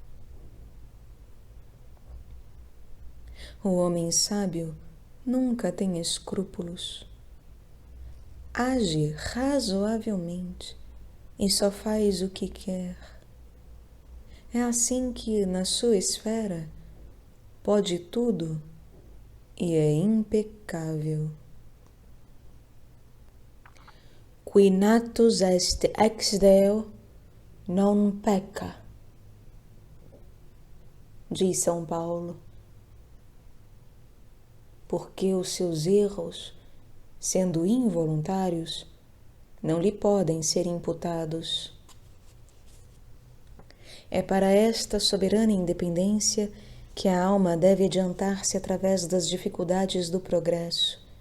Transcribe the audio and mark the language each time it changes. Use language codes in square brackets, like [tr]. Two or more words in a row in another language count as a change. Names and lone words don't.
[pt] O homem sábio nunca tem escrúpulos. Age razoavelmente e só faz o que quer. É assim que, na sua esfera, pode tudo e é impecável. [la] Qui natus est ex Deo non pecca, [pt] diz São Paulo, porque os seus erros, sendo involuntários, não lhe podem ser imputados. É para esta soberana independência que a alma deve adiantar-se através das dificuldades do progresso.